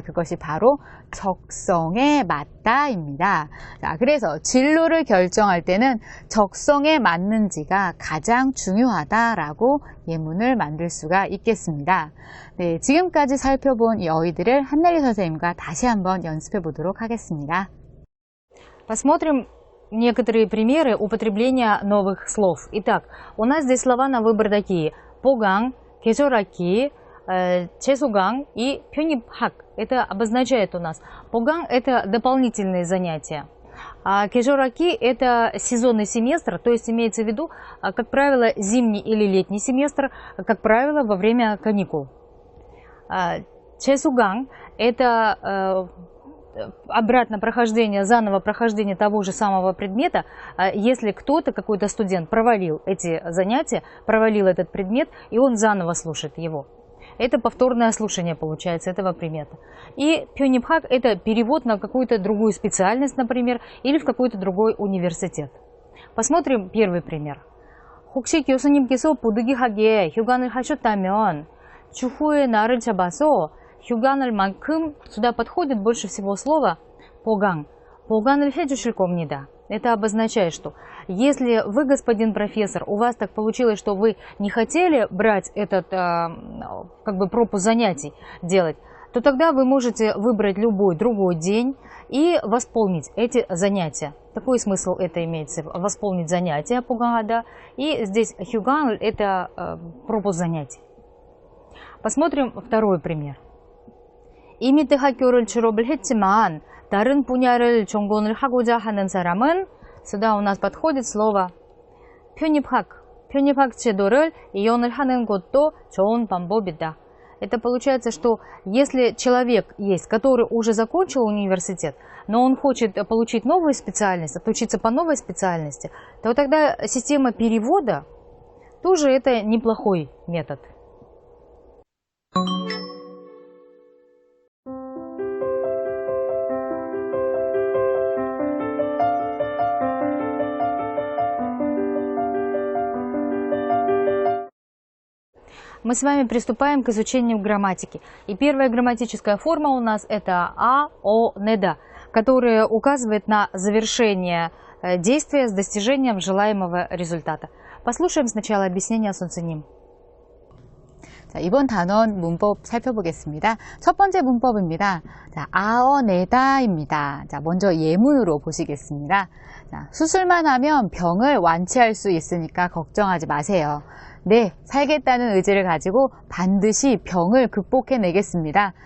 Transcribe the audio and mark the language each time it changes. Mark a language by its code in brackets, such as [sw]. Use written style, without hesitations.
[ko] 그것이 바로 적성에 맞다입니다. 자, 그래서 진로를 결정할 때는 적성에 맞는지가 가장 중요하다라고 예문을 만들 수가 있겠습니다. 네, 지금까지 살펴본 이 어휘들을 한나리 선생님과 다시 한번 연습해 보도록 하겠습니다. [ru] Посмотрим некоторые примеры употребления новых слов. Итак, у нас здесь слова на выбор такие: поган, кежораки, чесуган и пёнипхак. Это обозначает у нас. Поган – это дополнительные занятия. А кежораки – это сезонный семестр, то есть имеется в виду, как правило, зимний или летний семестр, как правило, во время каникул. Чесуган – это обратно прохождение, заново прохождение того же самого предмета, если кто-то, какой-то студент провалил эти занятия, провалил этот предмет, и он заново слушает его. Это повторное слушание получается этого предмета. И пёнипхак – это перевод на какую-то другую специальность, например, или в какой-то другой университет. Посмотрим первый пример. [ko] 혹시 교수님께서 부득이하게 휴관을 하셨다면 추후에 날을 잡아서 휴관을 만큼 [ru] сюда подходит больше всего слово поган. [ko] Поган을 해주실 겁니다. [ru] Это обозначает, что если вы, господин профессор, у вас так получилось, что вы не хотели брать этот как бы пропуск занятий делать, то тогда вы можете выбрать любой другой день и восполнить эти занятия. Такой смысл это имеется, восполнить занятия погада. И здесь 휴관 это пропуск занятий. Посмотрим второй пример. [ko] 이미 대학교를 졸업을 했지만 다른 분야를 전공을 하고자 하는 사람은 [ru] сюда у нас подходит слово пёнипхак. [ko] Пёнипхак 제도를 이용을 하는 것도 좋은 방법이다. [ru] Это получается, что если человек есть, который уже закончил университет, но он хочет получить новую специальность, отучиться по новой специальности, то тогда система перевода тоже это неплохой метод. Мы с вами приступаем к изучению грамматики. И первая грамматическая форма у нас это неда, которая указывает на завершение действия с достижением желаемого результата. Послушаем сначала объяснение Сонценим. [ko] 자, 이번 단원 문법 살펴보겠습니다. 첫 번째 문법입니다. 자, 아어내다입니다. 자, 먼저 예문으로 보시겠습니다. 자, 수술만 하면 병을 완치할 수 있으니까 걱정하지 마세요. 네, 살겠다는 의지를 가지고 반드시 병을 극복해내겠습니다.